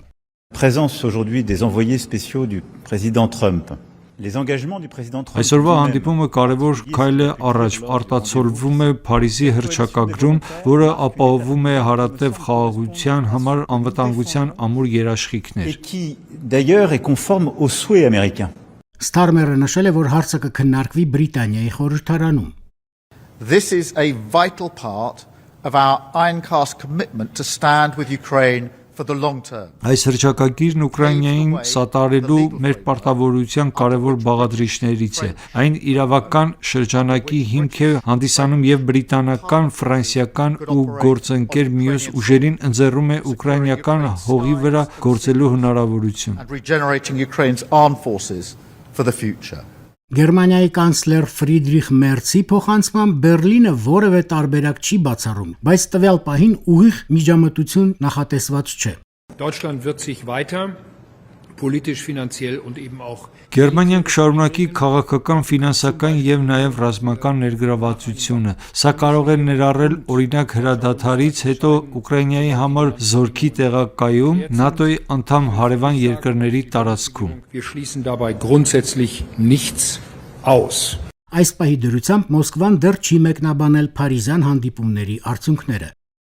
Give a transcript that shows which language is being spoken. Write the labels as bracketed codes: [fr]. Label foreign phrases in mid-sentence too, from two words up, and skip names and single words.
[fr] Présence aujourd'hui des envoyés spéciaux du président Trump. [hy] Այսօրվա հանդիպումը կարևոր քայլ է առաջ, արտացոլվում է Փարիզի հռչակագրում, որը ապահովում է հարատև խաղաղության համար անվտանգության ամուր երաշխիքներ։ Ստարմերը նշել է, որ հարցը կքննարկվի Բրիտանիայի խորհրդարանում։ [en] This is a vital part of our ironclad commitment to stand with Ukraine. [hy] Այս հռչակագիրն Ուկրաինային սատարելու մեր պարտավորության կարևոր բաղադրիչներից է։ Այն իրավական շրջանակի հիմք է հանդիսանում եւ բրիտանական, ֆրանսիական ու գործընկեր մյուս ուժերին ընձեռում է ուկրաինական հողի վրա գործելու հնարավորություն։ Գերմանիայի կանցլեր Ֆրիդրիխ Մերցի փոխանցման Բերլինը որևէ տարբերակ չի բացառում, բայց տվյալ պահին ուղիղ միջամտություն նախատեսված չէ։ [de] Deutschland wird sich weiter politisch, finanziell und eben auch [hy] Գերմանիան կշարունակի քաղաքական, ֆինանսական եւ նաեւ ռազմական ներգրավվածությունը։ Սա կարող է ներառել օրինակ հրադադարից հետո Ուկրաինայի համար զորքի տեղակայում ՆԱՏՕ-ի անդամ հարևան երկրների տարածքում։ [de] Wir schließen dabei grundsätzlich nichts aus. [hy] Այս պահի դրությամբ Մոսկվան դեռ չի մեկնաբանել Փարիզյան հանդիպումների արդյունքները։